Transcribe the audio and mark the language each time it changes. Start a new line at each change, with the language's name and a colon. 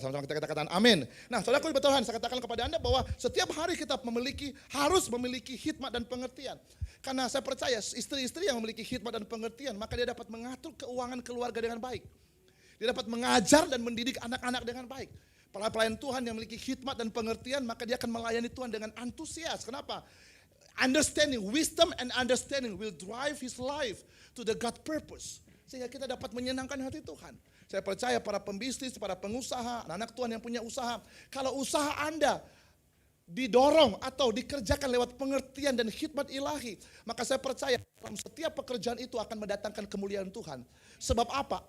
Indonesian: Sama-sama kita katakan amin. Nah saudaraku Tuhan, saya katakan kepada Anda bahwa setiap hari kita harus memiliki hikmat dan pengertian. Karena saya percaya istri-istri yang memiliki hikmat dan pengertian, maka dia dapat mengatur keuangan keluarga dengan baik. Dia dapat mengajar dan mendidik anak-anak dengan baik. Pelayan Tuhan yang memiliki hikmat dan pengertian, maka dia akan melayani Tuhan dengan antusias. Kenapa?
English: Understanding, wisdom and understanding will drive his life to the God purpose.
Indonesian: Sehingga kita dapat menyenangkan hati Tuhan. Saya percaya para pembisnis, para pengusaha, anak Tuhan yang punya usaha. Kalau usaha Anda didorong atau dikerjakan lewat pengertian dan hikmat ilahi, maka saya percaya dalam setiap pekerjaan itu akan mendatangkan kemuliaan Tuhan. Sebab apa?